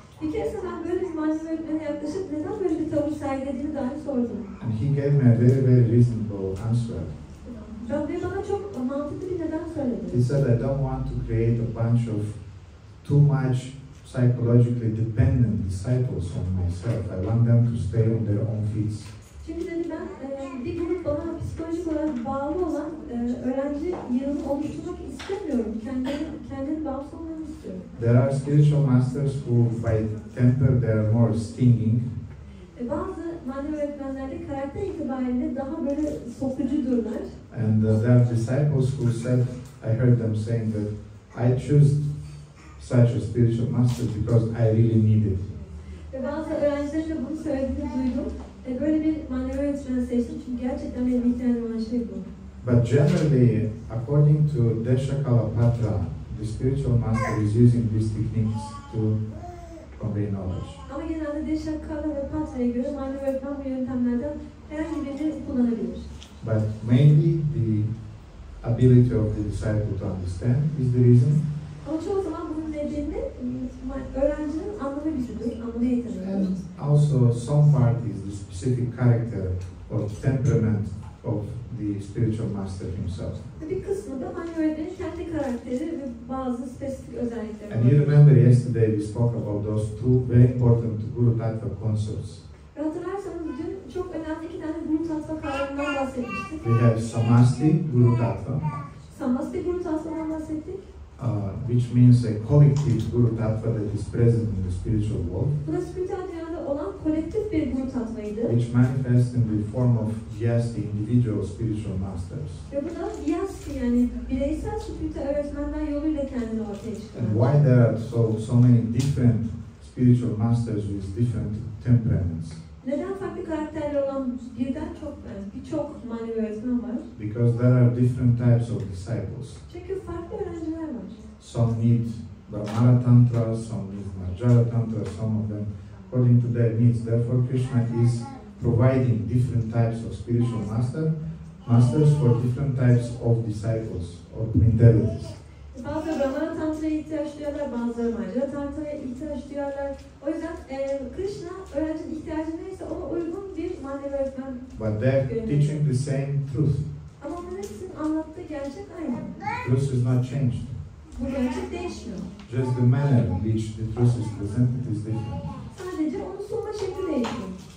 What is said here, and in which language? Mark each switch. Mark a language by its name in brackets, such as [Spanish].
[Turkish] Bir kez ben böyle bir manevi öğretmene yaklaşıp neden böyle bir tavır sergilediğini dahi sordum. [English] And he gave me a very, very reasonable answer. [Turkish] Ve bana çok mantıklı bir neden söyledi. [English] He said, I don't want to create a bunch of too much psychologically dependent disciples on myself. I want them to stay on their own feet. [Turkish] Çünkü dedi ben bir grup bana psikolojik olarak bağlı olan öğrenci yığını oluşturmak istemiyorum. Kendini bağımsız olmanı istiyorum. [English] There are spiritual masters who by temper they are more stinging. [Turkish] Bazı manevi öğretmenlerde karakter itibariyle daha böyle sokucudurlar. [English] And there are disciples who said, I heard them saying that I choose such a spiritual master because I really need it. [Turkish] Ve bazı öğrencilerin de bunu söylediğini duydum. Böyle bir manevi öğretmen seçtim çünkü gerçekten benim ihtiyacım olan şey bu. [English] But generally, according to Deshakalapatra, the spiritual master is using these techniques to convey knowledge. [Turkish] Ama genelde Deshakalapatra ve Patra'ya göre manevi öğretmen bu yöntemlerden herhangi birini kullanabilir. [English] But mainly the ability of the disciple to understand is the reason. [Turkish] Ama çoğu zaman bunun nedeni öğrencinin anlama gücüdür, anlama yeteneği. [English] And also some part is the specific character or temperament of the spiritual master himself. [Turkish] Bir kısmı da manevi öğretmenin kendi karakteri ve bazı spesifik özellikleri var. [English] And you remember yesterday we spoke about those two very important Guru Tattva concepts. [Turkish] Hatırlarsanız dün çok önemli 2 tane Guru Tattva kavramından bahsetmiştik. [English] We have Samasti Guru Tattva, [Turkish] Samasti Guru Tattva'dan bahsettik. [English] which means a collective Guru Tattva that is present in the spiritual world, [Turkish] Bu da spiritüel dünyada olan kolektif bir Guru Tattva'ydı. [English] which manifests in the form of just the individual spiritual masters. [Turkish] Ve bu da Vyasti, yani bireysel spiritüel öğretmenler yoluyla kendini ortaya [English] And [Turkish] çıkarıyor. [English] why there are so many different spiritual masters with different temperaments? [Turkish] Neden farklı karakterler olan birçok manevi öğretmen var? [English] Because there are different types of disciples. [Turkish] Çünkü farklı öğrenciler var. [English] Some need Brahmana Tantra, some need Marjara Tantra, some of them according to their needs. Therefore, Krishna is providing different types of spiritual masters for different types of disciples or mentalities. [Turkish] Bazıları Brahmana Tantra'ya ihtiyaç duyarlar, bazıları Marjara Tantra'ya ihtiyaç duyarlar. O yüzden Krishna öğrencinin ihtiyacı neyse ona uygun bir manevi öğretmen. [English] But they're teaching the same truth. [Turkish] Ama onların hepsinin anlattığı gerçek aynı. [English] Truth is not changed. [Turkish] Bu gerçek değişmiyor. [English] Just the manner in which the truth is presented is different. [Turkish] Sadece onu sunma şekli değişiyor.